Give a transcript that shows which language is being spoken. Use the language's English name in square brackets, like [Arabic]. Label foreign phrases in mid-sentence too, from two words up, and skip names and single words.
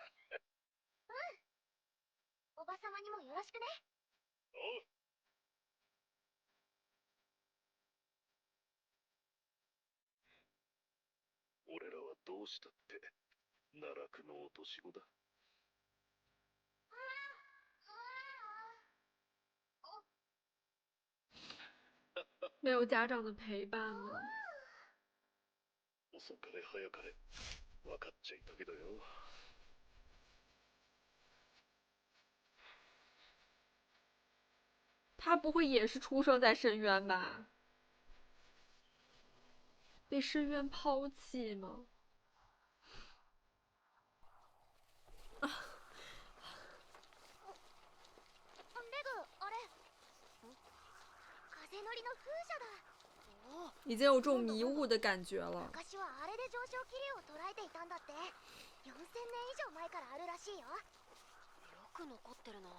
[Japanese] おばさまにもよろしくね。おう。俺らはどうしたって奈落の落とし子だ。 [Chinese] 没有家长的陪伴吗？ [Japanese] 遅かれ早かれ分かっちゃいたけどよ。 [Chinese] 他不会也是出生在深渊吧？被深渊抛弃吗？ [Japanese] レグ、あれ。風乗りの風車だ。 [Chinese] 已经有这种迷雾的感觉了。 [Japanese] 昔はあれで上昇気流を捉えていたんだって。4000年以上前からあるらしいよ。よく残ってるな。